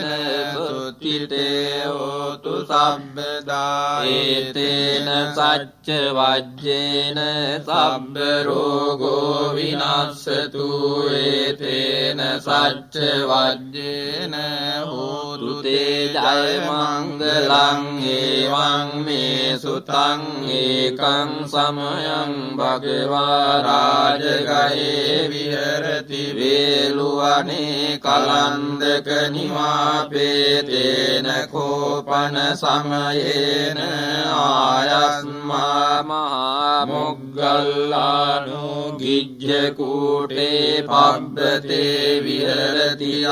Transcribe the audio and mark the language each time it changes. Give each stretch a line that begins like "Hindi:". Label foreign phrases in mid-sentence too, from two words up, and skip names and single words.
Pali: සුත්තිතේ හෝතු සම්බදා ඒතේන සච්ච වජ්ජේන සබ්බ රෝගෝ විනස්සතු ඒතේන සච්ච වජ්ජේන හෝතු තේ ජය මංගලං ඒවං මේ සුතං ඒකං සමයං භගවා රාජගයේ විහෙරති වේලුවනේ කලන්දක නිවාපේතේන කෝපන සමයේන ආයස්මා මහා මොග්ගල්ලානෝ ගිජ්ජ කූටේ පබ්බතේ විහෙරති